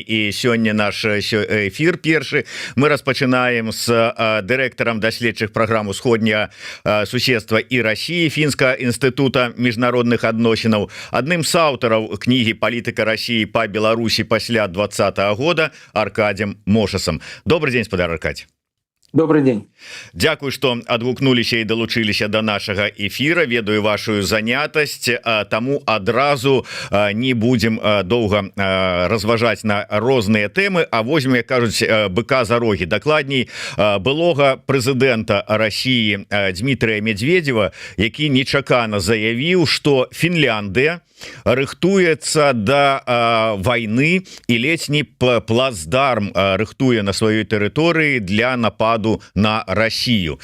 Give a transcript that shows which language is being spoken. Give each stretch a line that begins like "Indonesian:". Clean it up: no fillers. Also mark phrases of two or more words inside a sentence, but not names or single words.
Belarusian: І сёння наш эфір першы мы распачынаем з дырэктарам даследчых праграм усходняга суседства і Расіі Фінскага інстытута міжнародных адносінаў, адным з аўтараў кнігі «Палітыка Расіі па Беларусі пасля 2020 года» Аркадзем Мошасам. Добрый день, спадар Аркадий.
Russian: Добрый день.
Belarusian: Дякую, што адгукнуліся і далучыліся да нашага эфіра. Ведаю вашу занятасць, таму адразу не будзем доўга разважаць на розныя тэмы, а возьмем, як кажуць, быка за рогі. Дакладней, былога прэзідэнта Расіі Дмітрыя Медведева, які нечакана заявіў, што Фінляндыя рыхтуецца да вайны і ледзь не плацдарм рыхтуе на сваёй тэрыторыі для нападу на Расію.